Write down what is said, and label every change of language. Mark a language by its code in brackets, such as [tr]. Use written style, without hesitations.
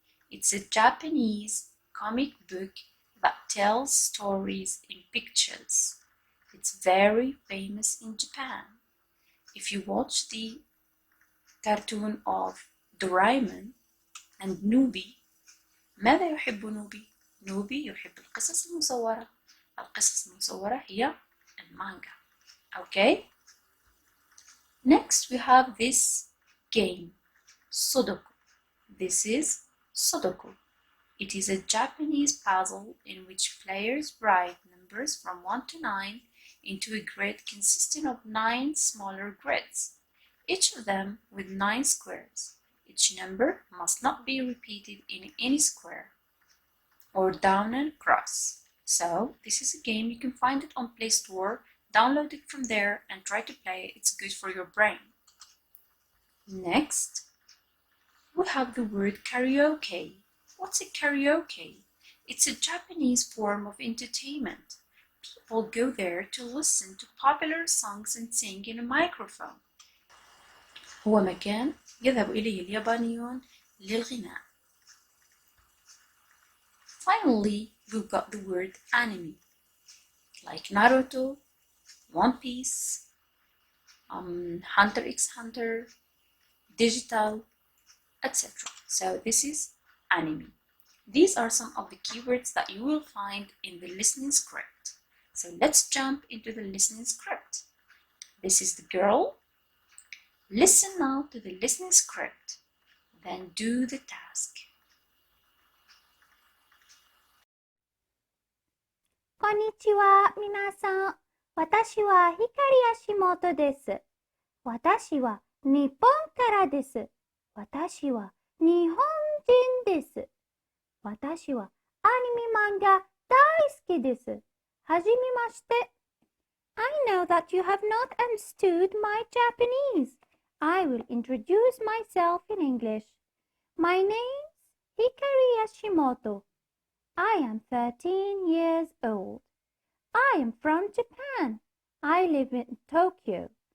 [en] It's a Japanese comic book that tells stories in pictures. It's very famous in Japan. If you watch the cartoon of Doraemon and Nubi, [ar] ماذا يحب نوبي؟ نوبي يحب القصص المصورة. القصص المصورة هي المانجا. [en] Okay? Next we have this game, Sudoku. This is Sudoku. It is a Japanese puzzle in which players write numbers from 1 to 9 into a grid consisting of 9 smaller grids, each of them with 9 squares. Each number must not be repeated in any square or down and across. So this is a game. You can find it on Play Store, download it from there and try to play. It's good for your brain. Next, we have the word karaoke. What's a karaoke? It's a Japanese form of entertainment. People go there to listen to popular songs and sing in a microphone. [ar] هو مكان يذهب إليه اليابانيون للغناء. [en] Finally, we've got the word anime, like Naruto, One Piece, Hunter x Hunter, digital, etc. So this is anime. These are some of the keywords that you will find in the listening script. So let's jump into the listening script. This is the girl. Listen now to the listening script, then do the task. [ja] こんにちは、皆さん。私は光足元です。私は日本からです。私は日本人です。私はアニメ漫画大好きです。はじめまして。 [en] I know that you have not understood my Japanese. I will introduce myself in English. My name's Hikari Yashimoto. I am 13 years old. I am from Japan. I live in Tokyo.